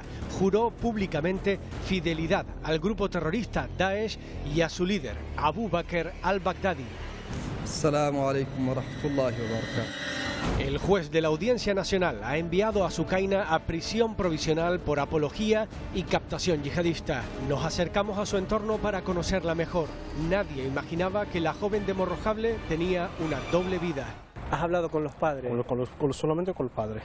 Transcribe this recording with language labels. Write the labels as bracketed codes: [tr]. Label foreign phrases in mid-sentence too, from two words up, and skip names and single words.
[es] Juró públicamente fidelidad al grupo terrorista Daesh y a su líder, Abu Bakr al-Baghdadi. [ar] السلام عليكم ورحمة الله وبركاته. [es] El juez de la Audiencia Nacional ha enviado a Sukaina a prisión provisional por apología y captación yihadista. Nos acercamos a su entorno para conocerla mejor. Nadie imaginaba que la joven de Morrojable tenía una doble vida. ¿Has hablado con los padres? Solamente con el padre.